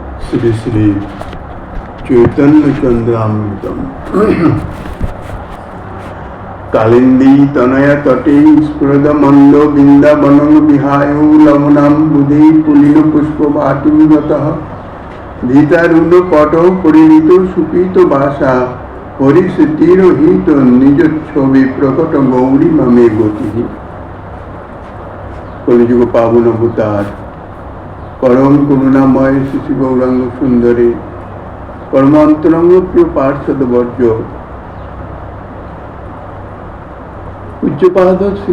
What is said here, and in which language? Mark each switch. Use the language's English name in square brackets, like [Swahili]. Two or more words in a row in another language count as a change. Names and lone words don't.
[Sanskrit] শ্রী শ্রী চৈতন্য চন্দ্রামৃতম কালিন্দী তনয়া তটে স্ফুরদ মন্দ বৃন্দাবনং বিহায় লবণাম বুধে পুলিন পুষ্প বাটিং গতঃ ধীতারুণ পট পরিণীত সুপীত বাসা হরিশ্রুতিরহিত নিজ ছবি প্রকট গৌরী মমে গতি। [Bangla] কলিযুগ পাবন অবতার পরম করুণাময় শিশু গৌরাঙ্গ সুন্দরী পরম অন্তরঙ্গ প্রিয় পার্ষদ বর্জ্য পূজ্যপাদ শ্রীল